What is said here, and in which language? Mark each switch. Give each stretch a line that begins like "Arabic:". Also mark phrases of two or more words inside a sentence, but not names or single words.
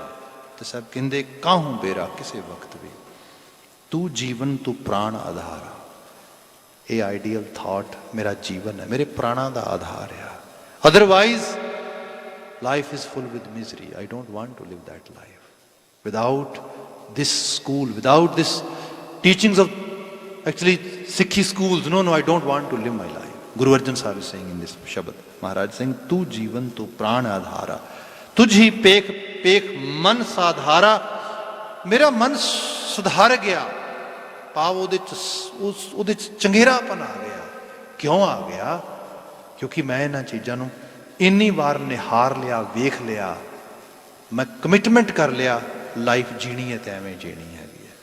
Punjabi: ਤੇ ਸਭ ਕਹਿੰਦੇ ਕਾਹੂ ਬੇਰਾ ਕਿਸੇ ਵਕਤ ਵੀ, ਤੂੰ ਜੀਵਨ ਤੂੰ ਪ੍ਰਾਣ ਆਧਾਰ। ਇਹ
English: ideal thought
Punjabi: ਮੇਰਾ ਜੀਵਨ ਹੈ, ਮੇਰੇ ਪ੍ਰਾਣਾਂ ਦਾ ਆਧਾਰ ਆ।
English: otherwise life is full with misery. I don't want to live that life without this school, without this teachings of actually Sikhi schools. No, I don't want to live my life. Guru Arjan Sahib is saying in this shabad, Maharaj saying,
Punjabi: ਤੂੰ ਜੀਵਨ ਤੂੰ ਪ੍ਰਾਣ ਅਧਾਰਾ, ਤੁਝ ਹੀ ਪੇਖਿ ਪੇਖਿ ਮਨੁ ਸਾਧਾਰਾ। ਮੇਰਾ ਮਨ ਸੁਧਾਰ ਗਿਆ, ਭਾਵ ਉਹਦੇ 'ਚ ਚੰਗੇਰਾਪਨ ਆ ਗਿਆ। ਕਿਉਂ ਆ ਗਿਆ? ਕਿਉਂਕਿ ਮੈਂ ਇਹਨਾਂ ਚੀਜ਼ਾਂ ਨੂੰ ਇੰਨੀ ਵਾਰ ਨਿਹਾਰ ਲਿਆ, ਵੇਖ ਲਿਆ, ਮੈਂ ਕਮਿਟਮੈਂਟ ਕਰ ਲਿਆ, ਲਾਈਫ ਜੀਣੀ ਹੈ ਤੇ ਐਵੇਂ ਜੀਣੀ ਹੈਗੀ ਹੈ।